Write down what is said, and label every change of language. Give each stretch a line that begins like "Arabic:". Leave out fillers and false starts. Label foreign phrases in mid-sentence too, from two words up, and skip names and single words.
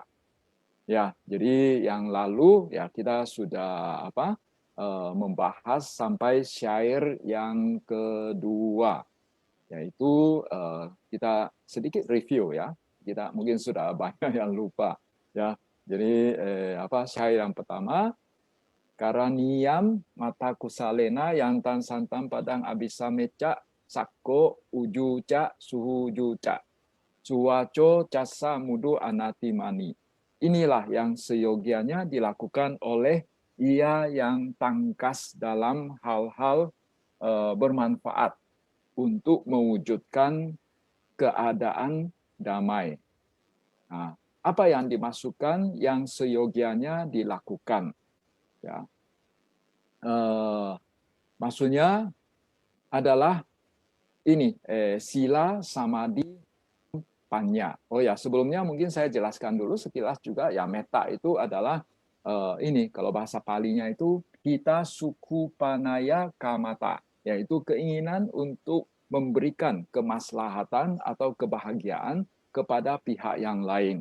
Indonesian: Ya, jadi yang lalu ya kita sudah membahas sampai syair yang kedua, yaitu kita sedikit review ya. Kita mungkin sudah banyak yang lupa ya. Jadi syair yang pertama,
Pali: Karaniyam mata kusalena yang tan santam padang abisa meca sakko ujuca suhujuca cuaco casa mudu anatimani.
Indonesian: Inilah yang seyogianya dilakukan oleh ia yang tangkas dalam hal-hal bermanfaat untuk mewujudkan keadaan damai. Nah, apa yang dimasukkan yang seyogianya dilakukan? Ya. Maksudnya adalah ini sila, samadhi, panya. Oh ya, sebelumnya mungkin saya jelaskan dulu sekilas juga ya, metta itu adalah ini kalau bahasa Palinya itu kita
Pali: suku panaya kamata,
Indonesian: yaitu keinginan untuk memberikan kemaslahatan atau kebahagiaan kepada pihak yang lain.